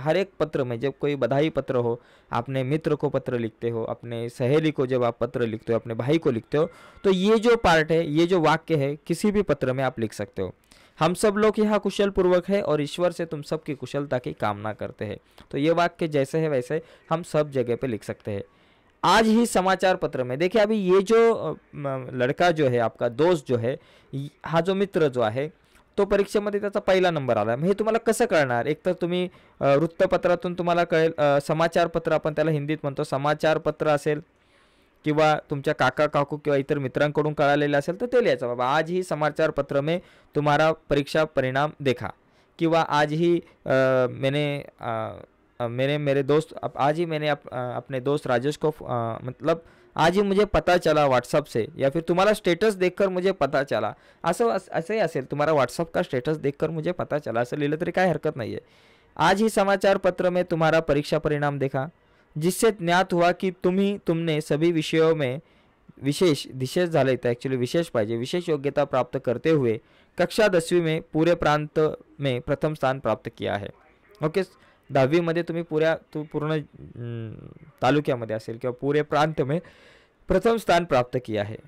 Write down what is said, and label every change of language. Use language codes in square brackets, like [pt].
[hi] हर एक पत्र में जब कोई बधाई पत्र हो, अपने मित्र को पत्र लिखते हो, अपने सहेली को जब आप पत्र लिखते हो, अपने भाई को लिखते हो, तो ये जो पार्ट है, ये जो वाक्य है, किसी भी पत्र में आप लिख सकते हो. हम सब लोग यहाँ कुशल पूर्वक है और ईश्वर से तुम सबकी कुशलता की कामना करते हैं. तो ये वाक्य जैसे है वैसे हम सब जगह पे लिख सकते हैं. आज ही समाचार पत्र में देखिए, अभी ये जो लड़का जो है, आपका दोस्त जो है, [mr] हा जो मित्र जो आहे, तो परीक्षेमध्ये त्याचा पहिला नंबर आला. हे तुम्हाला कसं कळणार, एक तर तुम्ही वृत्तपत्रातून तुम्हाला कळेल, समाचार पत्र आपण त्याला हिंदीत म्हणतो, समाचार पत्र असेल किंवा तुमच्या काका काकू किंवा इतर मित्रांकडून कळालेलं असेल तर ते लिहायचं, बाबा [hi] आज ही समाचार पत्र में तुम्हारा परीक्षा परिणाम देखा, [mr] किंवा [hi] आज ही मैंने अपने दोस्त राजेश को मतलब आज ही मुझे पता चला व्हाट्सअप से, या फिर तुम्हारा स्टेटस देखकर मुझे पता चला, [mr] असंही असेल, [hi] तुम्हारा व्हाट्सअप का स्टेटस देखकर मुझे पता चला, [mr] असं लिहिलं तरी काय हरकत नाही आहे. [hi] आज ही समाचार पत्र में तुम्हारा परीक्षा परिणाम देखा, जिससे ज्ञात हुआ कि तुमने सभी विषयों में विशेष झाले, [mr] तर ॲक्च्युली विशेष पाहिजे, [hi] विशेष योग्यता प्राप्त करते हुए कक्षा 10वीं में पूरे प्रांत में प्रथम स्थान प्राप्त किया है. [mr] ओके, 10वीं मध्ये तुम्ही पूर्ण तालुक्यामध्ये असेल किंवा [hi] पूरे प्रांत में प्रथम स्थान प्राप्त किया है.